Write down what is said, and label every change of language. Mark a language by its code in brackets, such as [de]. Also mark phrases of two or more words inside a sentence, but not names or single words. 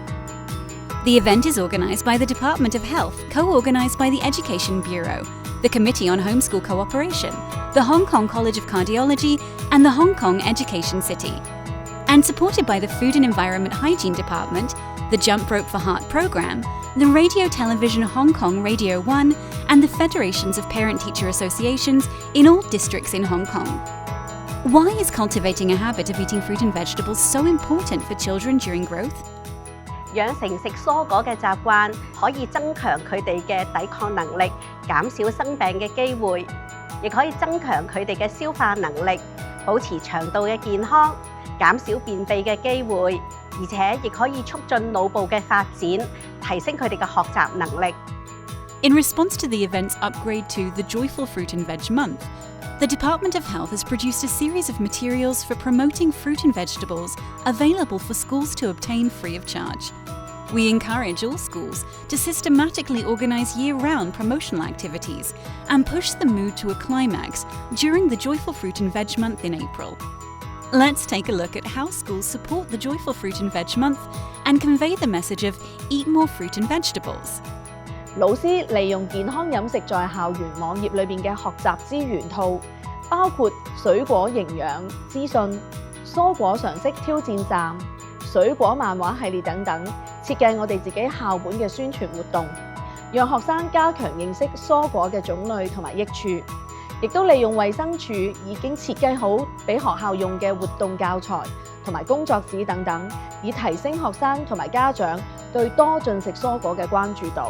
[en] The event is organised by the Department of Health, co-organised by the Education Bureau, the Committee on Homeschool Cooperation, the Hong Kong College of Cardiology, and the Hong Kong Education City, and supported by the Food and Environment Hygiene Department, the Jump Rope for Heart Programme, the Radio Television Hong Kong Radio 1, and the Federations of Parent-Teacher Associations in all districts in Hong Kong. Why is cultivating a habit of eating fruit and vegetables so important for children during growth? [yue] 養成食蔬果嘅習慣，可以增強佢哋嘅抵抗能力，減少生病嘅機會，亦可以增強佢哋嘅消化能力，保持腸道嘅健康，減少便秘嘅機會，而且亦可以促進腦部嘅發展，提升佢哋嘅學習能力。 [en] In response to the event's upgrade to the Joyful Fruit and Veg Month, the Department of Health has produced a series of materials for promoting fruit and vegetables available for schools to obtain free of charge. We encourage all schools to systematically organise year-round promotional activities and push the mood to a climax during the Joyful Fruit and Veg Month in April. Let's take a look at how schools support the Joyful Fruit and Veg Month and convey the message of eat more fruit and vegetables. [yue] 老師利用健康飲食在校園網頁裏面嘅學習資源套，包括水果營養資訊、蔬果常識挑戰站、水果漫畫系列等等，設計我哋自己校本嘅宣傳活動，讓學生加強認識蔬果嘅種類同埋益處，亦都利用衛生署已經設計好俾學校用嘅活動教材同埋工作紙等等，以提升學生同埋家長對多進食蔬果嘅關注度。